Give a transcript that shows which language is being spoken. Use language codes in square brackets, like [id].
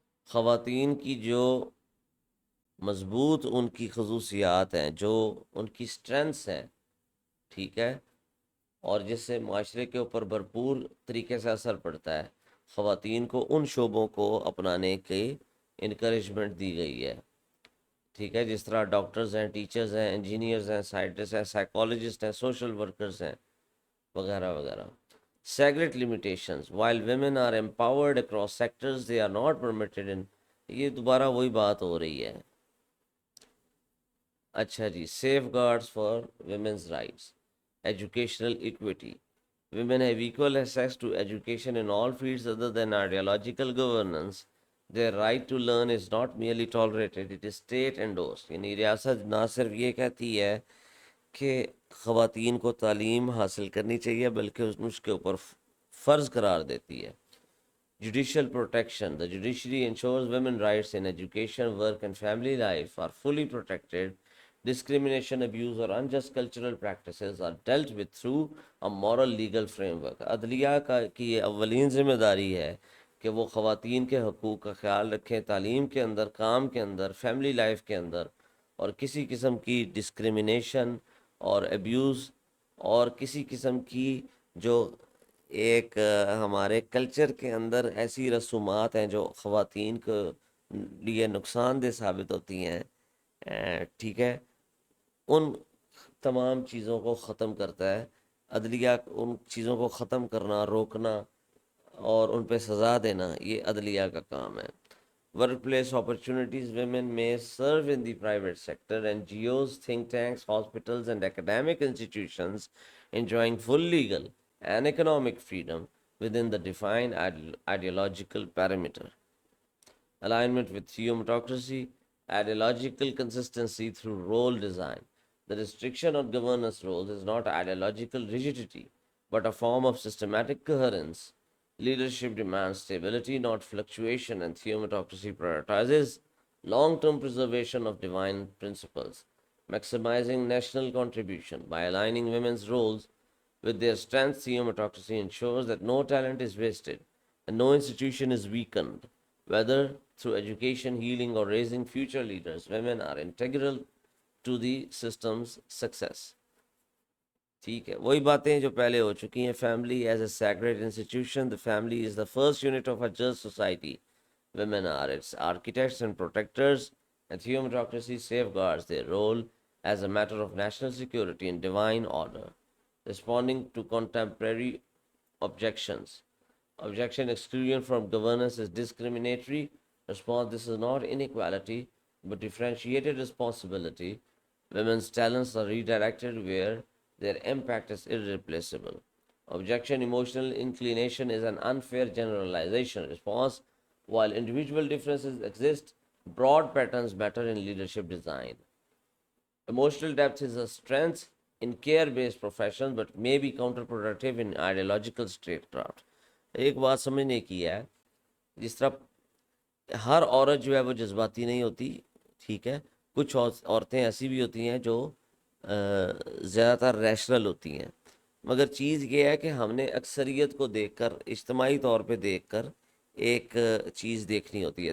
[ur] خواتین کی جو مضبوط ان کی خصوصیات ہیں، جو ان کی اسٹرینثس ہیں، ٹھیک ہے، اور جس سے معاشرے کے اوپر بھرپور طریقے سے اثر پڑتا ہے، خواتین کو ان شعبوں کو اپنانے کی انکریجمنٹ دی گئی ہے، ٹھیک ہے، جس طرح ڈاکٹرز ہیں، ٹیچرز ہیں، انجینئرز ہیں، سائنٹسٹ ہیں، سائیکالوجسٹ ہیں، سوشل ورکرز ہیں، وغیرہ وغیرہ. [en] Segregate limitations. While women are empowered across sectors, they are not permitted in. [ur] یہ دوبارہ وہی بات ہو رہی ہے. اچھا جی، [en] Safeguards for women's rights. Educational equity. Women have equal access to education in all fields other than ideological governance. Their right to learn is not merely tolerated, it is state endorsed. [ur] یعنی ریاست نہ صرف یہ کہتی ہے کہ خواتین کو تعلیم حاصل کرنی چاہیے، بلکہ اس کے اوپر فرض قرار دیتی ہے. [en] Judicial protection. The judiciary ensures women rights in education, work and family life are fully protected. Discrimination, abuse اور unjust cultural practices are dealt with through a moral legal framework. [ur] عدلیہ کی یہ اولین ذمہ داری ہے کہ وہ خواتین کے حقوق کا خیال رکھیں، تعلیم کے اندر، کام کے اندر، فیملی لائف کے اندر، اور کسی قسم کی ڈسکریمنیشن اور ایبیوز اور کسی قسم کی جو ایک ہمارے کلچر کے اندر ایسی رسومات ہیں جو خواتین کو لیے نقصان دہ ثابت ہوتی ہیں، ٹھیک ہے، ان تمام چیزوں کو ختم کرتا ہے. عدلیہ ان چیزوں کو ختم کرنا، روکنا اور ان پہ سزا دینا، یہ عدلیہ کا کام ہے. [en] Workplace opportunities. Women may serve in the private sector, NGOs, think tanks, hospitals, and academic institutions, enjoying full legal and economic freedom within the defined ideological parameter. Alignment with theocracy, ideological consistency through role design. The restriction on governance roles is not ideological rigidity, but a form of systematic coherence. Leadership demands stability, not fluctuation, and theocracy prioritizes long term preservation of divine principles, maximizing national contribution. By aligning women's roles with their strengths, theocracy ensures that no talent is wasted and no institution is weakened. Whether through education, healing, or raising future leaders, women are integral to the system's success. [ur] ٹھیک ہے، وہی باتیں جو پہلے ہو چکی ہیں. [en] Family as a sacred institution. The family is the first unit of a just society. Women are its architects and protectors, and theocracy safeguards their role as a matter of national security and divine order. Responding to contemporary objections. Objection: exclusion from governance is discriminatory. Response: this is not inequality, but differentiated responsibility. Women's talents are redirected where their impact is irreplaceable. Objection: emotional inclination is an unfair generalization. Response: while individual differences exist, broad patterns matter in leadership design. Emotional depth is a strength in care-based professions but may be counterproductive in ideological statecraft. [ur] ایک بات سمجھنے کی ہے، جس طرح ہر عورت جو ہے وہ جذباتی نہیں ہوتی، ٹھیک ہے، کچھ عورتیں ایسی بھی ہوتی ہیں جو زیادہ تر ریشنل ہوتی ہیں، مگر چیز یہ ہے کہ ہم نے اکثریت کو دیکھ کر، اجتماعی طور پہ دیکھ کر ایک چیز دیکھنی ہوتی ہے.